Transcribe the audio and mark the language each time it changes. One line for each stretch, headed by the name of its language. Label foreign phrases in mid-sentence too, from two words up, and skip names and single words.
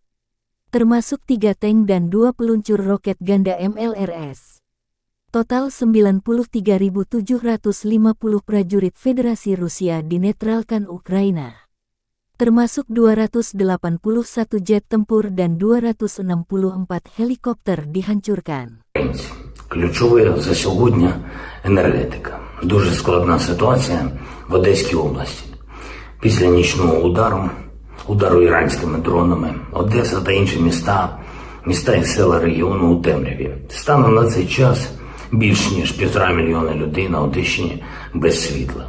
Indonesian: Termasuk 3 tank dan 2 peluncur roket ganda MLRS. Total 93.750 prajurit Federasi Rusia dinetralkan Ukraina. Termasuk 281 jet tempur dan 264 helikopter dihancurkan.
Ukrainian: Ключове за сьогодні – енергетика. Дуже складна ситуація в Одеській області. Після нічного удару іранськими дронами, Одеса та інші міста і села регіону у темряві. Станом на цей час більш ніж 1,5 мільйона людей на Одещині без світла.